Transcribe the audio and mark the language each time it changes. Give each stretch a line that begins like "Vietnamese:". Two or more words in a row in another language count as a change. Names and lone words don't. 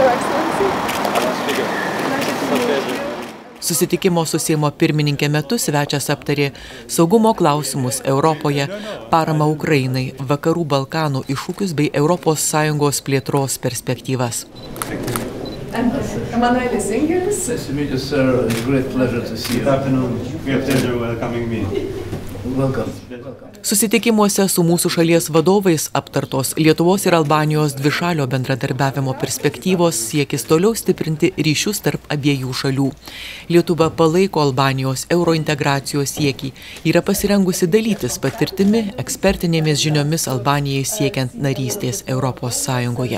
Lithuanian: Susitikimo su Seimo pirmininkė metu svečias aptarė saugumo klausimus Europoje, paramą Ukrainai, Vakarų Balkanų iššūkius bei ES plėtros perspektyvas. Emanuelis Ingelis.
English: Nice to meet you, sir. It's a great pleasure to see you. Good afternoon. We have pleasure welcoming me. Welcome.
Lithuanian: Susitikimuose su mūsų šalies vadovais aptartos Lietuvos ir Albanijos dvišalio bendradarbiavimo perspektyvos siekis toliau stiprinti ryšius tarp abiejų šalių. Lietuva palaiko Albanijos eurointegracijos siekį, yra pasirengusi dalytis patirtimi, ekspertinėmis žiniomis Albanijai siekiant narystės ES.